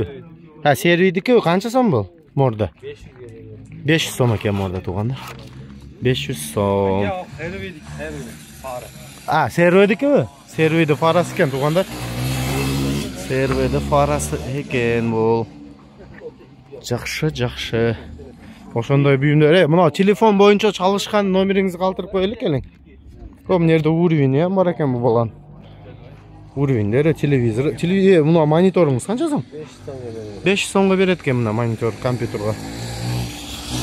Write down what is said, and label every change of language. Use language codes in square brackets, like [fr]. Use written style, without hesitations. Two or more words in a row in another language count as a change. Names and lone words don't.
[uz] Ha, Servidiki qancha so'm bu? Morda. 500 so'm ekan morda tuganlar. 500 so'm. Yo'q, Servidik, fara. Servidiki? Servidi farasi ekan tuganlar. Servidi farasi ekan bu. [ky] Жақшы. Ошондой бүйүмдөр. Мына телефон боюнча чалышкан номериңизди калтырып коелик келиң. Көп нерде уровень бар экен бу балан. Уровеньдер, телевизор, мына мониторуңуз канча сом? 500 сомго берет экен мына монитор компьютерга.